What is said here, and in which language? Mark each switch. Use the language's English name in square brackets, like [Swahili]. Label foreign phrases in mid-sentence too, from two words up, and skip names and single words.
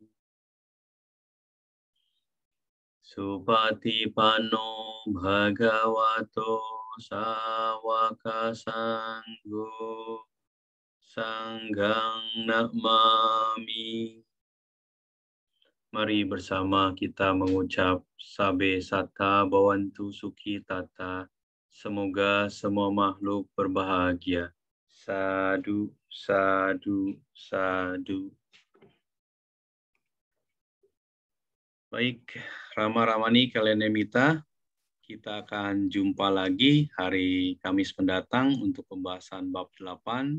[Pali] Supatipano Bhagavato Sawaka Sangho Sanggang Namami. [Indonesian] Mari bersama kita mengucap [Pali] Sabe Satta Bhavantu Sukhi Tata. [Indonesian] Semoga semua makhluk berbahagia. [Pali] Sadu, sadu, sadu. [Indonesian] Baik, Rama-Ramani kalian Nemita, kita akan jumpa lagi hari Kamis mendatang untuk pembahasan bab 8.